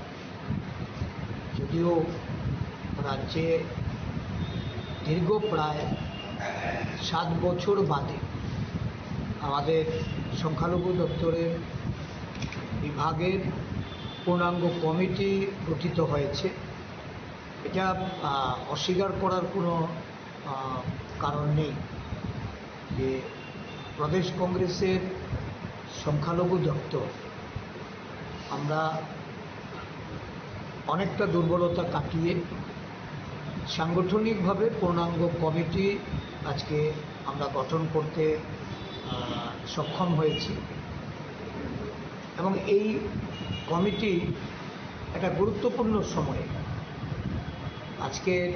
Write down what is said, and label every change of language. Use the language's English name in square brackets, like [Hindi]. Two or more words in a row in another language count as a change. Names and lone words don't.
[Bangla] যদিও রাজ্যে দীর্ঘ প্রায় 7 বছর বাদে আমাদের সংখ্যালঘু দপ্তরের বিভাগের পূর্ণাঙ্গ কমিটি গঠিত হয়েছে। এটা অস্বীকার করার কোনো কারণ নেই যে প্রদেশ কংগ্রেসের সংখ্যালঘু দপ্তর আমরা অনেকটা দুর্বলতা কাটিয়ে সাংগঠনিকভাবে পূর্ণাঙ্গ কমিটি আজকে আমরা গঠন করতে সক্ষম হয়েছি এবং এই কমিটি একটা গুরুত্বপূর্ণ সময়ে আজকে